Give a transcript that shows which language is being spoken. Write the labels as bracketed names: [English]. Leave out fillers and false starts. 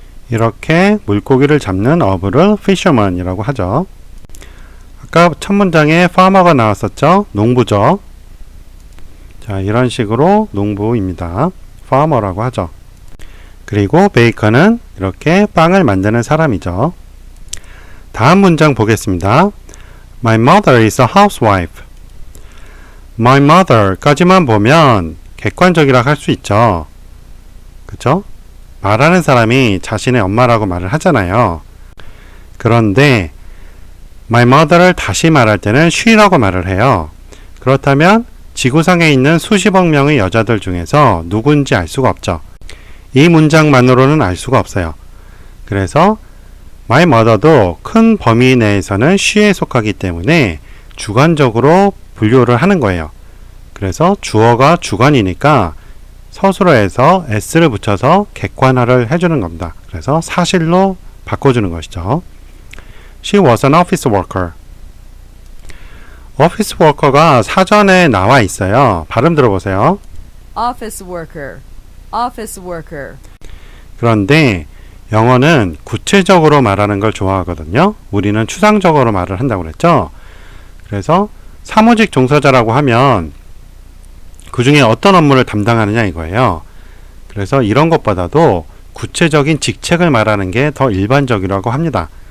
[Korean] 이렇게 물고기를 잡는 어부를 fisherman이라고 하죠. 아까 첫 문장에 farmer가 나왔었죠. 농부죠. 자, 이런 식으로 농부입니다. farmer라고 하죠. 그리고 베이커는 이렇게 빵을 만드는 사람이죠. 다음 문장 보겠습니다. [English] My mother is a housewife. [Korean] My mother까지만 보면 객관적이라 할 수 있죠. 그쵸? 말하는 사람이 자신의 엄마라고 말을 하잖아요. 그런데 My mother를 다시 말할 때는 she라고 말을 해요. 그렇다면 지구상에 있는 수십억 명의 여자들 중에서 누군지 알 수가 없죠. 이 문장만으로는 알 수가 없어요. 그래서 My mother도 큰 범위 내에서는 she에 속하기 때문에 주관적으로 분류를 하는 거예요. 그래서 주어가 주관이니까 서술어에서 s를 붙여서 객관화를 해주는 겁니다. 그래서 사실로 바꿔주는 것이죠. [English] She was an office worker. [Korean] office worker가 사전에 나와 있어요. 발음 들어보세요. [English] office worker, office worker, [Korean] 그런데 영어는 구체적으로 말하는 걸 좋아하거든요. 우리는 추상적으로 말을 한다고 그랬죠. 그래서 사무직 종사자라고 하면 그 중에 어떤 업무를 담당하느냐 이거예요. 그래서 이런 것보다도 구체적인 직책을 말하는 게 더 일반적이라고 합니다.